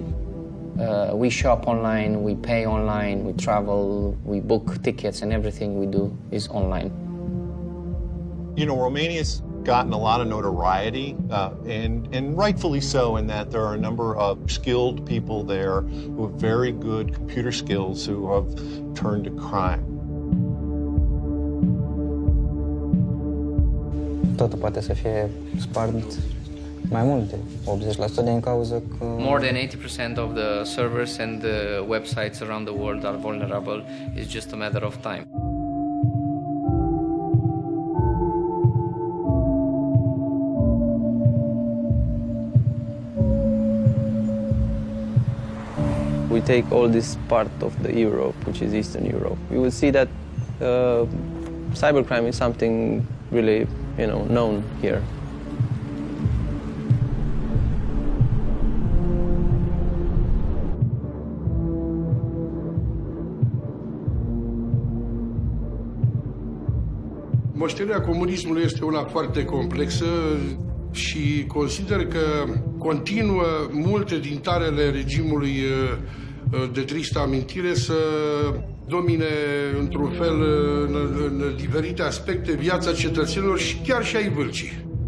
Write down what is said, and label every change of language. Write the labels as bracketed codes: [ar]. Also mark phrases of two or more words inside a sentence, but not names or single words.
[en] We shop online, we pay online, we travel, we book tickets, and everything we do is online. You know, Romania's gotten a lot of notoriety, and rightfully so, in that there are a number of skilled people there who have very good computer skills who have turned to crime. [ro] Totul poate să fie spart mai multe, 80% din cauza că... [en] More than 80% of the servers and the websites around the world are vulnerable. It's just a matter of time. We take all this part of the Europe, which is Eastern Europe. You will see that cybercrime is something really, known here. [ro] Moștenirea comunismului este una foarte complexă și consider că continuă multe din tarele regimului de tristă amintire să domine într-un fel în diferite aspecte viața cetățenilor și chiar și ai Vâlcii.